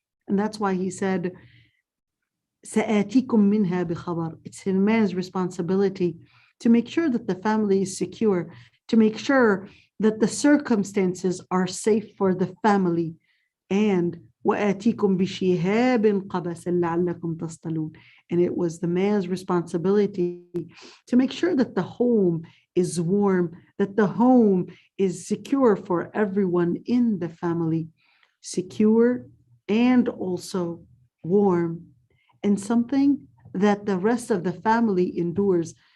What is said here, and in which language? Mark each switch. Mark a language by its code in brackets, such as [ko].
[en] And that's why he said, [ar] سآتيكم منها بخبر. [en] It's a man's responsibility to make sure that the family is secure, to make sure that the circumstances are safe for the family. [ar] And وآتيكم بشهاب قبس لعلكم تصطلون. [en] And it was the man's responsibility to make sure that the home is warm, that the home is secure for everyone in the family, secure and also warm, and something that the rest of the family endures.